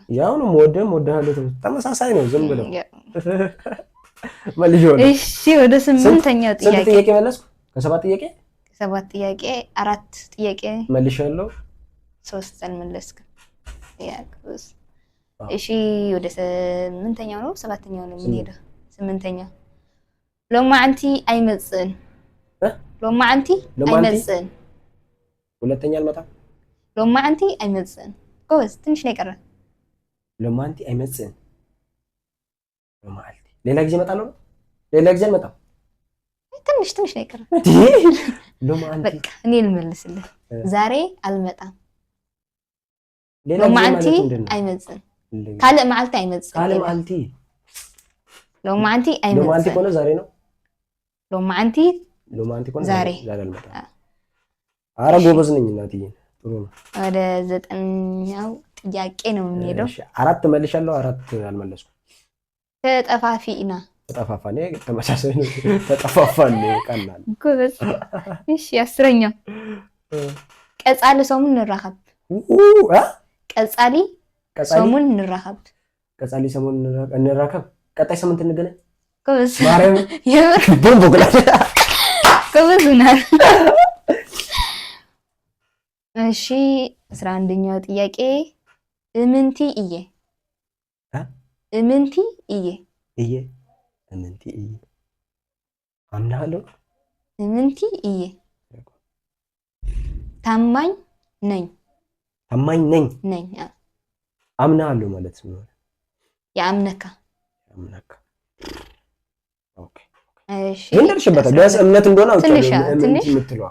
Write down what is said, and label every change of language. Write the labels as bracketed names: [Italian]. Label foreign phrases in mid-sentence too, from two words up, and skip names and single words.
[Amharic] ያው ነው እወድሃለሁ ተመሳሳይ ነው ዝም ብለው መልጆ ነው። እሺ ወደ ስምንተኛው ጥያቄ ስንት ጥያቄ መለስኩ? ከሰባት ጥያቄ ሰባት ጥያቄ አራት ጥያቄ መልሻለሁ፣ ሶስት አልመለስክም። ያቅስ እሺ ወደ ስምንተኛው ነው ሰባተኛው ነው የምንሄደው። ስምንተኛው [Tigrinya] ሎማዓንቲ አይመጽን ሎማዓንቲ አይመጽን [Amharic] ሁለተኛ አልመጣም። [Tigrinya] ሎማዓንቲ አይመጽን [Amharic] ጎበዝ ትንሽ ነው የቀረ። [Tigrinya] ሎማዓንቲ አይመጽን ሎማዓንቲ [Amharic] ሌላ ጊዜ እመጣለሁ። ሌላ ጊዜ አልመጣም። ትንሽ ነው የቀረ። ሎማዓንቲ በቃ እኔ ልመልስልህ። ዛሬ አልመጣም። ሎማዓንቲ [Tigrinya] አይመጽን ካለ መዓልቲ አይመጽን ካለ መዓልቲ ሎማዓንቲ አይመጽን ሎማዓንቲ ኮነ [Amharic] ዛሬ ነው። [Tigrinya] ሎማዓንቲ ኮነ ዛሬ [Amharic] አልመጣም። ኧረ ጎበዝ ነኝ እናትዬ። ጥሩ ነው። ወደ ዘጠነኛው ጥያቄ ነው የምንሄደው። እሺ አራት መልሻለሁ፣ አራት አልመለስኩም። ተጠፋፊና ተጠፋፋን ተመሳሳይ ነው ተጠፋፋን ቀላል ጎበዝ እሺ 10ኛ [Tigrinya] ቀጻሊ ሰሙን ንራኸብ ቀጻሊ ሰሙን ንራኸብ ቀጻሊ ሰሙን እንራከብ [Amharic] ቀጣይ ሳምንት እንገናኝ ጎበዝ ማርያም የምር ቦምቦ ግላ ጎበዝ ናል እሺ 11ኛው ጥያቄ [Tigrinya] እምንቲ እየ እምንቲ እየ እየ እምንቲ እየ አምናለሁ እምንቲ እየ [Amharic] ታማኝ ነኝ ታማኝ ነኝ ነኝ አምናለሁ ማለት ነው ያምነካ ኦኬ እሺ እንደርሽበታል ቢያንስ እምነት እንደሆነ አውቃለሁ እምንቲ የምትለዋ